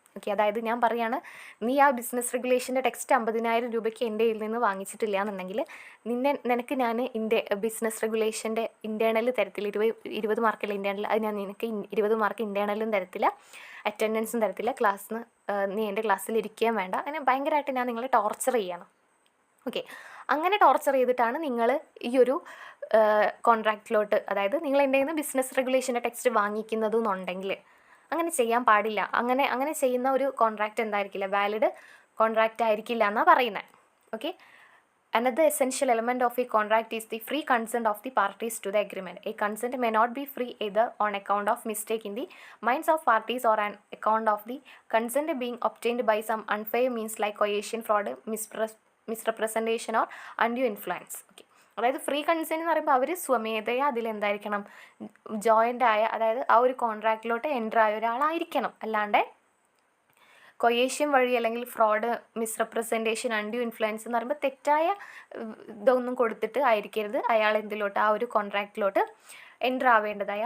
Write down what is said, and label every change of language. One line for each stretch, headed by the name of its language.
Malayalam: Okay, അതായത് ഞാൻ പറയാണ്, നീ ആ ബിസിനസ് റെഗുലേഷൻ്റെ ടെക്സ്റ്റ് 50,000 രൂപയ്ക്ക് എൻ്റെ കയ്യിൽ നിന്ന് വാങ്ങിച്ചിട്ടില്ല എന്നുണ്ടെങ്കിൽ നിനക്ക് ഞാൻ ബിസിനസ് റെഗുലേഷൻ്റെ ഇൻറ്റേർണൽ തരത്തില്ല, 20 മാർക്കുള്ള ഇൻറ്റേർണൽ, അത് ഞാൻ നിനക്ക് 20 മാർക്ക് ഇൻറ്റേർണലും തരത്തില്ല, അറ്റൻഡൻസും തരത്തില്ല, ക്ലാസ്സിന് നീ എൻ്റെ ക്ലാസ്സിൽ ഇരിക്കുകയും വേണ്ട, അങ്ങനെ ഭയങ്കരമായിട്ട് ഞാൻ നിങ്ങളെ ടോർച്ചർ ചെയ്യണം. ഓക്കെ, അങ്ങനെ ടോർച്ചർ ചെയ്തിട്ടാണ് നിങ്ങൾ ഈ ഒരു കോൺട്രാക്റ്റിലോട്ട്, അതായത് നിങ്ങൾ എൻ്റെ കയ്യിൽ നിന്ന് ബിസിനസ് റെഗുലേഷൻ്റെ ടെക്സ്റ്റ് വാങ്ങിക്കുന്നതെന്നുണ്ടെങ്കിൽ അങ്ങനെ ചെയ്യാൻ പാടില്ല. അങ്ങനെ ചെയ്യുന്ന ഒരു കോൺട്രാക്റ്റ് എന്തായിരിക്കില്ല, വാലിഡ് കോൺട്രാക്റ്റ് ആയിരിക്കില്ല എന്നാണ് പറയുന്നത്.
English: Okay, another essential element of a contract is the free consent of the parties to the agreement. A consent may not be free either on account of mistake in the minds of parties or on account of the consent being obtained by some unfair means like coercion, fraud, misrepresentation or undue influence.
Malayalam: Okay, അതായത് free consent എന്ന് പറയുമ്പോൾ അവർ സ്വമേധയ അതിലെന്തായിരിക്കണം, joint ആയ, അതായത് ആ ഒരു കോൺട്രാക്റ്റിലോട്ട് enter ആയ ഒരാളായിരിക്കണം, അല്ലാണ്ട് കൊയേഷ്യൻ വഴി അല്ലെങ്കിൽ ഫ്രോഡ്, മിസ്റെപ്രസെൻറ്റേഷൻ, അൺഡ്യൂ ഇൻഫ്ലുവൻസ് എന്ന് പറയുമ്പോൾ തെറ്റായ ഇതൊന്നും കൊടുത്തിട്ട് ആയിരിക്കരുത് അയാൾ എന്തിലോട്ട്, ആ ഒരു കോൺട്രാക്റ്റിലോട്ട് എൻ്റർ ആവേണ്ടത്.